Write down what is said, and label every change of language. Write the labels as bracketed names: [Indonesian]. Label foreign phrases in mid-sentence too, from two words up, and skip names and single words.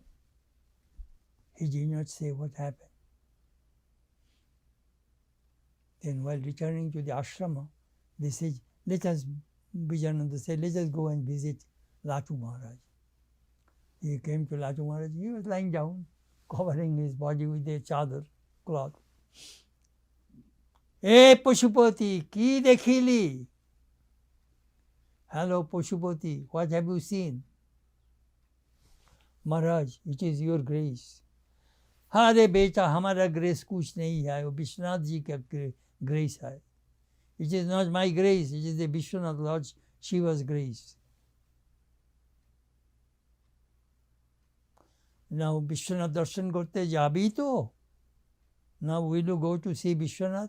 [English] He did not say what happened. Then while returning to the ashrama, they said, Vijayananda said, let us go and visit Latu Maharaj. He came to Latu Maharaj, he was lying down, covering his body with a chadar, cloth. [Bangla] হে পশুপতি, কী দেখিলি? [English] Hello Pashupati, what have you seen? Maharaj, it is your grace. [Hindi] अरे बेटा, हमारा ग्रेस कुछ नहीं है, वो विश्वनाथ जी का ग्रेस है. [English] It is not my grace, it is the Vishwanath Lord Shiva's grace. [Bangla] নাউ বিশ্বনাথ দর্শন করতে যাবি তো? [English] Now will you go to see Vishwanath?